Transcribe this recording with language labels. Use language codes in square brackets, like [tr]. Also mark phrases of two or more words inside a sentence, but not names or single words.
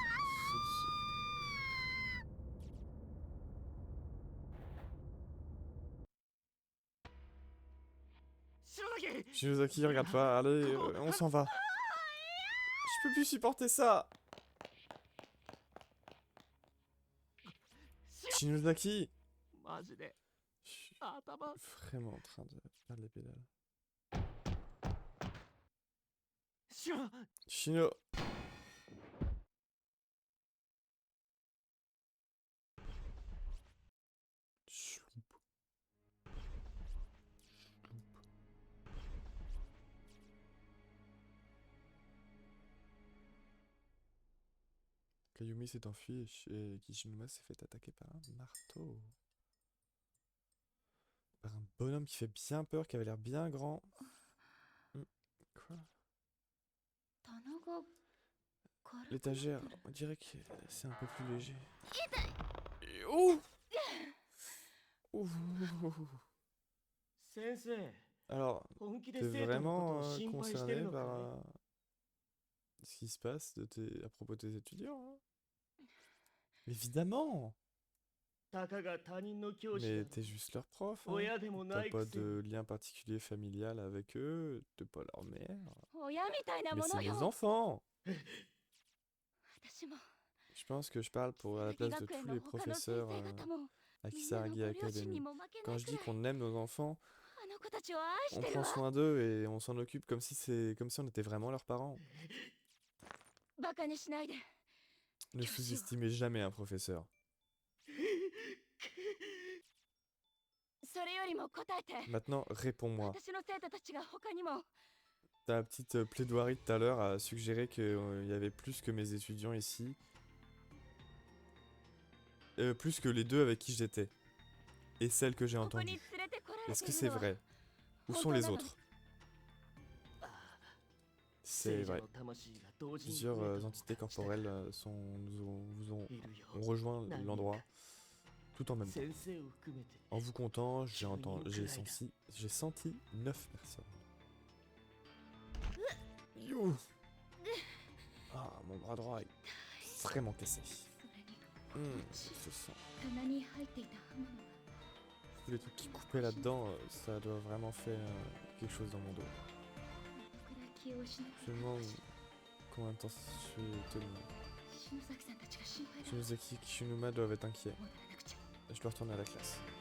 [fr] Shinozaki, regarde pas, allez, on s'en va. Je peux plus supporter ça. Shinozaki. [ja] マジで [fr] Je suis [ja] 頭 [fr] vraiment en train de perdre les pédales. [ja] シュン [fr] Shino. Schloup. Kayumi s'est enfui et Kishinuma s'est fait attaquer par un marteau. Par un bonhomme qui fait bien peur, qui avait l'air bien grand. Quoi? [ja] 棚が軽く [fr] L'étagère, on dirait que c'est un peu plus léger. Et oh! Ouh. [ja] 先生 [fr] Alors, [ja] 本気で [fr] t'es [ja] 生徒のこと [fr] vraiment [ja] を心配してる [fr] concerné [ja] のかい [fr] par ce qui se passe à propos de tes étudiants, hein? Évidemment! [ja] たかが他人の教師 [fr] Mais [ja] だ [fr] t'es juste leur prof, hein? [ja] 親でもな [fr] T'as [ja] い [fr] pas [ja] くせに [fr] de lien particulier familial avec eux, t'es pas leur mère. [ja] 親みたいな [fr] Mais [ja] も [fr] c'est [ja] の [fr] mes [ja] よ [fr] enfants! [ja] 私も [fr] Je pense que je parle pour à la [ja] 鈴木 [fr] place de [ja] 学園 [fr] tous [ja] の [fr] les [ja] 他の先 [fr] professeurs [ja] 生方も [fr] à [ja] みんなの [fr] Kisaragi [ja] ご両親 [fr] Academy. [ja] にも負けな [fr] Quand [ja] い [fr] je [ja] く [fr] dis [ja] らい [fr] qu'on aime nos enfants, [ja] あの子たちを愛し [fr] on [ja] てる [fr] prend [ja] わ [fr] soin d'eux et on s'en occupe comme si on était vraiment leurs parents. [ja] バカにしないで [fr] Ne sous-estimez jamais un professeur. [ja] それよりも答えて [fr] Maintenant, réponds-moi. [ja] 私の生徒たちが他にも [fr] Ta petite plaidoirie de tout à l'heure a suggéré qu'il y avait plus que mes étudiants ici. Plus que les deux avec qui j'étais. Et celles que j'ai [ja] ここに [fr] entendues. [ja] 連れてこられ [fr] Est-ce [ja] て [fr] que [ja] いる [fr] c'est [ja] のは [fr] vrai? Où sont les autres? C'est [ja] 聖者 [fr] vrai. [ja] の魂が同時に [fr] Plusieurs [ja] 増えたのを [fr] entités [ja] 感じた [fr] corporelles [ja] から [fr] ont [ja] いるよ [fr] rejoint [ja] 何人 [fr] l'endroit [ja] か [fr] tout en même temps. [ja] 先生を含めて [fr] En vous comptant, j'ai [ja] 10 人くらいだ [fr] senti 9 personnes. You. Ah, mon bras droit est vraiment cassé. [ja] それに [fr] Je sens. [ja] 棚に入っていた刃物が [fr] Tous les trucs qui coupaient là-dedans, ça doit vraiment faire quelque chose dans mon dos. [ja] どのくらい気を失っ [fr] Je me demande combien de temps je vais tenir. [ja] 篠崎さんたちが心配だ [fr] Shinozaki et Kishinuma doivent être inquiets. [ja] 戻らなくちゃ [fr] Je dois retourner à la classe.